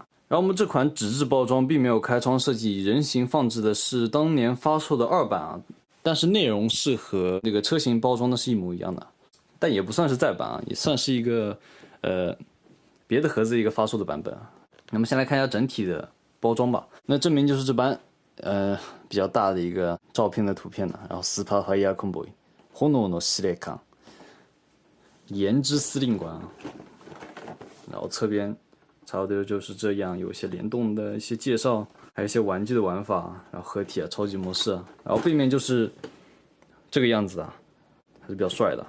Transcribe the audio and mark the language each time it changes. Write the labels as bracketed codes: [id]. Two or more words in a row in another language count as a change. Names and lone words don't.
[zh] 然后我们这款纸质包装并没有开窗设计，人形放置的是当年发售的2版啊，但是内容是和那个车型包装的是一模一样的，但也不算是再版啊，也算是一个别的盒子一个发售的版本啊。那么先来看一下整体的包装吧。那正面就是这般比较大的一个照片的圖片呢，然后スーパーファイヤーコンボイ、炎の司令官、炎之司令官啊，然后侧边差不多就是这样，有一些联动的一些介绍，还有一些玩具的玩法，然后合体啊、超级模式啊，然后背面就是这个样子啊，还是比较帅的。